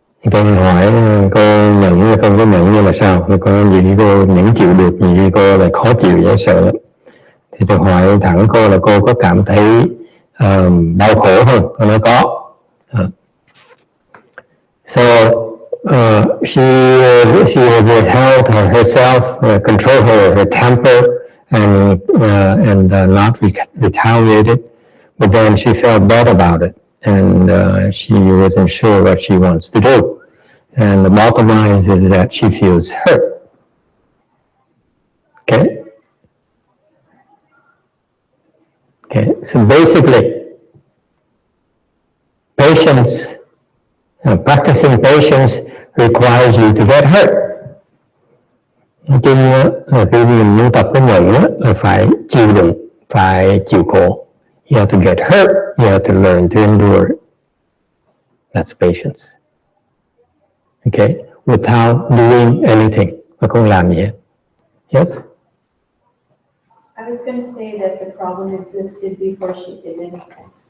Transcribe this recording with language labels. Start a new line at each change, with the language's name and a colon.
Vietnamese: Tôi hỏi cô nhận hay không có nhận như là sao? Thì cô gì cô nhẫn chịu được, gì cô lại khó chịu dễ sợ lắm. Thì tôi hỏi thẳng cô là cô có cảm thấy đau khổ không? Cô nói có.
English: So she withheld herself, control her temper, and not retaliated. But then she felt bad about it, and she wasn't sure what she wants to do. And the bottom line is that she feels hurt. Okay? Okay, so basically, patience, practicing patience requires you to get hurt.
Vietnamese: Nói chung là khi mình muốn tập cái nhẫn là phải chịu đựng, phải chịu khổ.
English: You have to get hurt, you have to learn to endure it. That's patience. Okay, without doing anything.
Vietnamese: Và không làm gì hết.
English: Yes? I was going to say that the problem existed before she did anything.